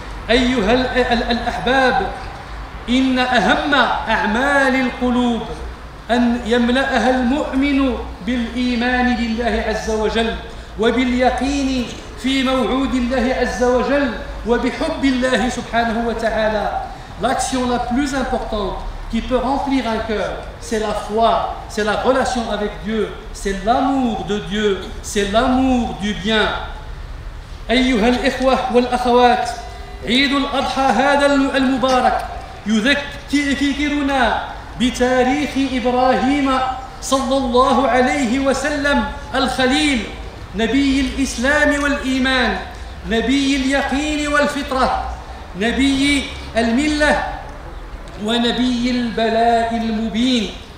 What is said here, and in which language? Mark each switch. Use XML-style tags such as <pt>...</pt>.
<ar>أيها الأحباب، إن أهم أعمال القلوب أن يملأها المؤمن بالإيمان بالله عز وجل وباليقين في موعود الله عز وجل وبحب الله سبحانه وتعالى.</ar> <fr>L'action la plus importante qui peut remplir un cœur, c'est la foi, c'est la relation avec Dieu, c'est l'amour de Dieu, c'est l'amour du bien.</fr> <ar>أيها الإخوة والأخوات، عيد الأضحى هذا المبارك يذكرنا بتاريخ إبراهيم صلى الله عليه وسلم الخليل، نبي الإسلام والإيمان، نبي اليقين والفطرة، نبي الملة ونبي البلاء المبين.</ar>